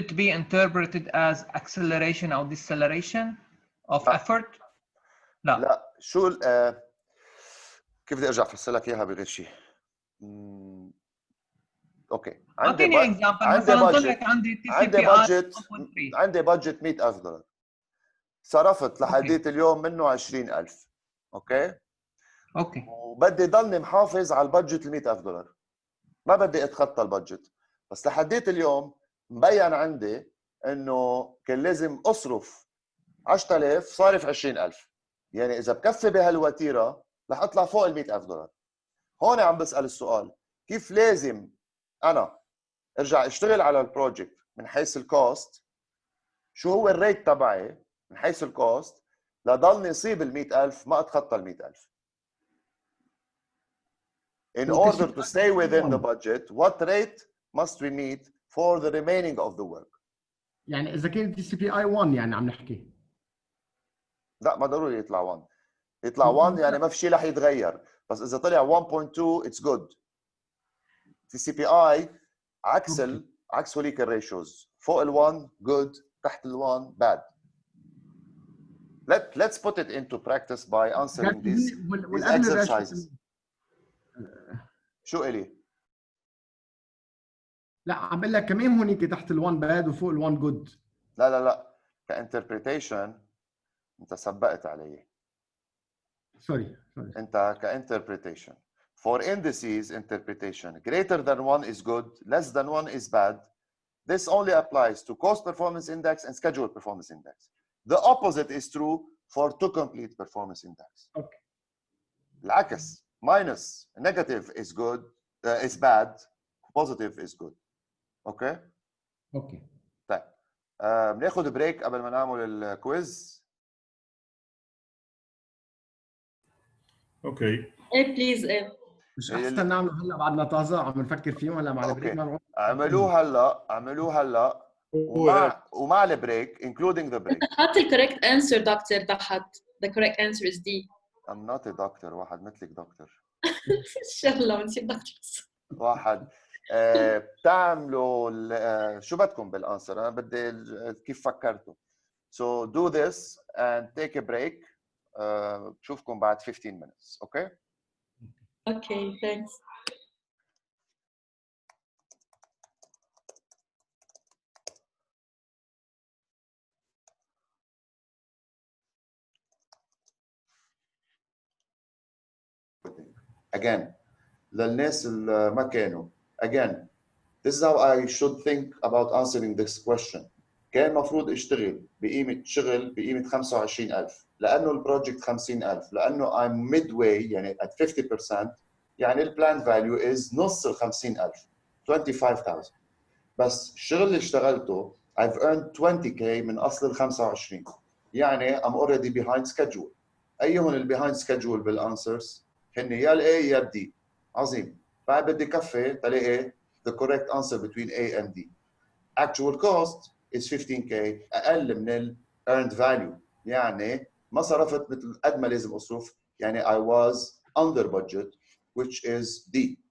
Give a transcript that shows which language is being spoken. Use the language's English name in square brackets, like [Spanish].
[English] it be interpreted as acceleration or deceleration of effort? [Arabic] لا. لا شو كيف بدي ارجع افسر لك اياها بغير شيء؟ اوكي اعطيني اكزامبل مثلا طلعت عندي تي سي بي اي عندي بادجت $100,000 صرفت لحديت اليوم منه 20,000. اوكي وبدي ضلني محافظ على البادجت $100,000 ما بدي اتخطى البادجت بس لحديت اليوم مبين عندي انه كان لازم اصرف 10,000 صارف 20,000 يعني اذا بكفي بهالوتيره رح اطلع فوق $100,000. هون عم بسال السؤال كيف لازم انا ارجع اشتغل على البروجكت من حيث الكوست شو هو الريت تبعي من حيث الكوست لضلني يصيب $100,000 ما اتخطى $100,000. [English] In order to stay within the budget, what rate must we meet for the remaining of the work? [Arabic] يعني اذا كان تي سي بي اي 1 يعني عم نحكي لا ما ضروري يطلع 1 يطلع 1 يعني ما في شيء رح يتغير بس اذا طلع 1.2 [English] it's good. [Arabic] تي سي بي اي عكس هوليك الريشوز فوق ال1 good تحت ال1 bad. [English] Let's put it into practice by answering these exercises. [Arabic] شو إلي؟ لا عم بقول لك كمان هونيك تحت ال1 باد وفوق ال1 جود. لا كانتربريتيشن انت سبقت علي. سوري انت كانتربريتيشن [English] for indices interpretation greater than 1 is good less than 1 is bad. This only applies to cost performance index and schedule performance index. The opposite is true for to complete performance index. Okay. العكس minus negative is good is bad positive is good. [Arabic] اوكي طيب بناخذ بريك قبل ما نعمل الكويز. اوكي ايه بليز ايه مش احسن نعمله هلا بعدنا طازه عم نفكر فيهم هلا مع البريك ما اعملوه هلا ومع البريك [English] including the break. [Arabic] حط الكوريكت انسر دكتور تحت. [English] The correct answer is D. I'm not a doctor. [Arabic] واحد مثلك دكتور. ان شاء الله بنصير دكتور. واحد بتعملوا شو بدكم بالانسر؟ انا بدي كيف فكرتوا. [English] So do this and take a break. [Arabic] بشوفكم بعد [English] 15 minutes. Okay? Okay, thanks. [Arabic] Again, للناس اللي ما كانوا. [English] Again, this is how I should think about answering this question. [Arabic] كان مفروض اشتغل بقيمة 25,000 لأنه البروجكت 50,000 لأنه [English] I'm midway [Arabic] يعني [English] at 50% [Arabic] يعني البلان فاليو is نص ال 50,000 25,000 بس الشغل اللي اشتغلته [English] I've earned 20k [Arabic] من أصل ال 25 يعني [English] I'm already behind schedule. [Arabic] أيهم اللي [English] behind schedule [Arabic] بالانسرز هن يا ال A يا ال D. عظيم. بعد بدي كفي تلاقي [English] the correct answer between A and D. Actual cost is 15k [Arabic] أقل من ال [English] earned value [Arabic] يعني ما صرفت مثل قد ما لازم أصرف يعني [English] I was under budget which is D.